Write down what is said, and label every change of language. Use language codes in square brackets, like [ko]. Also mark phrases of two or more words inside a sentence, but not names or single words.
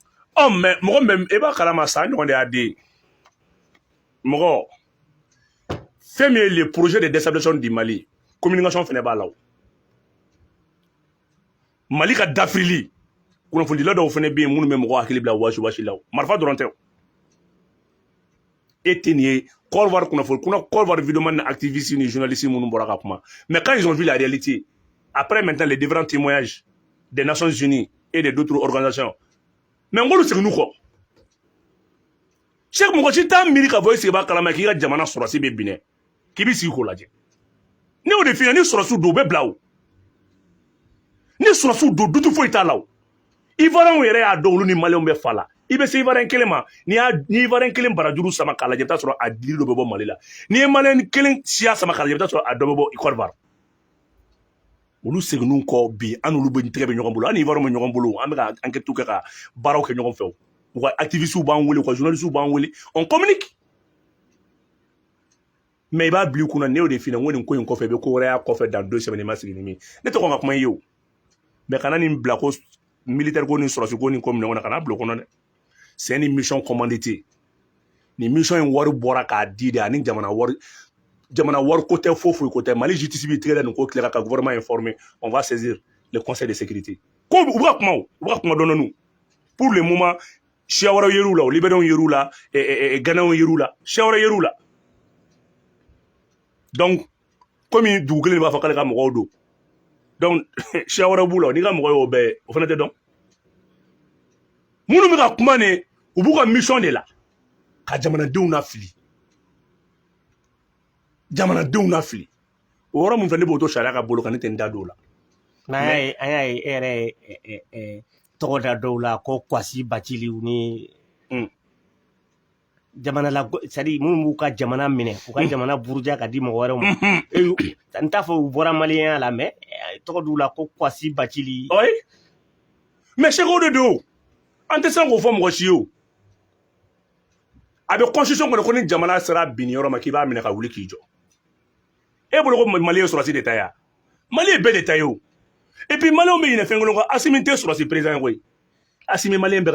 [bm] mais mɔgɔ min e b'a kalama sa ɲɔgɔn de y'a den mɔgɔ fɛn min ye [fr] le projet de déstabilisation du Mali [bm] communication fɛnɛ b'a la o Mali ka dafirili kunnafonidila dɔw fɛnɛ bɛ yen minnu bɛ mɔgɔ hakili bila wasi la o marifa dɔrɔn tɛ o e tɛ nin ye Côte d'Ivoire Côte d'Ivoire vidéoman ni activistes ni journalistes minnu bɔra ka kuma [fr] mais quand ils ont vu la réalité après maintenant les différents témoignages des Nations Unies et de d'autres organisations mais [bm] ngolu segin kɔ Cheikh mɔgɔ si t'a miiri ka fɔ e sigi b'a kalama k'i ka jamana sɔrɔsi bɛ binɛ k'i bɛ sigi k'o lajɛ ne y'o de f'i ɲɛna ni sɔrɔsiw don u bɛ bila o ni sɔrɔsiw don dutu foyi t'a la o Ivoirien yɛrɛ y'a dɔn olu ni Maliyɛnw bɛ fa la i bɛ se Ivoirien kelen ma ni Ivoirien kelen barajuru sama k'a lajɛ i bɛ taa sɔrɔ a dili dɔ bɛ bɔ Mali la ni ye Maliyɛn kelen siya sama k'a lajɛ i bɛ taa sɔrɔ a dɔ bɛ bɔ Côte d'Ivoire olu seginn'u kɔ bi an n'olu bɛ tɛgɛ bɛ ɲɔgɔn bolo an ni Ivoirien bɛ ɲɔgɔn bolo an bɛ ka enquête kɛ ka baaraw kɛ ɲɔgɔn fɛ o u ka activistes b'an wele u ka journalistes b'an wele [fr] on communique [bm] mais i b'a bila i kunna ne y'o de f'i ɲɛna n ko nin ko in kɔfɛ i bɛ ko wɛrɛ y'a kɔfɛ [fr] dans 2 semaines [bm] i ma sigi ni min ne tɛ kɔn ka kuma i ye o mais kana nin bila ko militaire ko ni sɔrɔsi ko ni ko minɛ kɔnɔ kana bila o kɔnɔ dɛ [fr] c'est une mission commanditée [bm] ni mission in wari bɔra k'a di de ani jamana wari ko tɛ foyi ko tɛ Mali justice b'i tigɛ da nin ko tila ka gouvernement informer [fr] on va saisir le conseil de sécurité [bm] ko u bɛ ka kuma dɔɔni [fr] pour le moment [bm] siya wɛrɛw yer'u la o Libériens yer'u la Ghanaiens yer'u la siya wɛrɛ yer'u la donc komi dugu kelen de b'a fɔ k'ale ka mɔgɔw don donc siya wɛrɛ b'u la n'i ka mɔgɔ y'o bɛɛ ye o fana tɛ dɔn minnu bɛ ka kuma nin u b'u ka mission de la ka jamanadenw lafili o yɔrɔ min fɛ ne b'o to sariya ka bolo kan ne tɛ n da don o la an y'a ye e yɛrɛ ye tɔgɔ da dɔw la ko Kwasi Baciliw ni jamana la c'est-à-dire minnu b'u ka jamana minɛ u ka jamana buruja ka di mɔgɔ wɛrɛw ma n t'a fɔ u bɔra maliyɛnya la mais tɔgɔ d'u la ko Kwasi Bacili mais Cheikh o de don an tɛ se k'o fɔ mɔgɔ si ye o a bɛ constitution kɔnɔ ko ni jamana sera binni yɔrɔ ma k'i b'a minɛ ka wuli k'i jɔ e bolo ko Mali ye sɔrɔsi de ta ye Mali ye bɛɛ de ta ye o [fr] et puis [bm] Maliyɛnw bɛ ɲinɛ fɛn kelen kɔ Asimi tɛ sɔrɔsi président ye koyi Asimi Maliyɛn bɛɛ ka